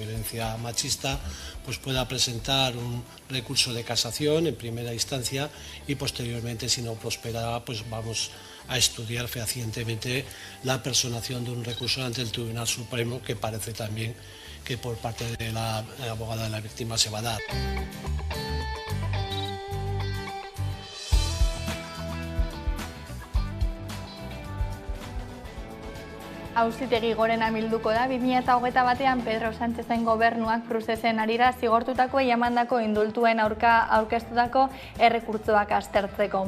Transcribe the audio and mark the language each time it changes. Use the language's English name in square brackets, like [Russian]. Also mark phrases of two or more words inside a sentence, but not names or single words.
[Spanish] violencia machista, pues pueda presentar un recurso de casación en primera instancia y posteriormente, si no prospera, pues vamos a estudiar fehacientemente la personación de un recurso ante el Tribunal Supremo, que parece también que por parte de la abogada de la víctima se va a dar. [Basque] Auzitegi gorena bilduko da 2021 Pedro Sánchezen gobernuak prozesen arira zigortutako emandako indultuen aurka aurkeztutako errekurtsoak aztertzeko.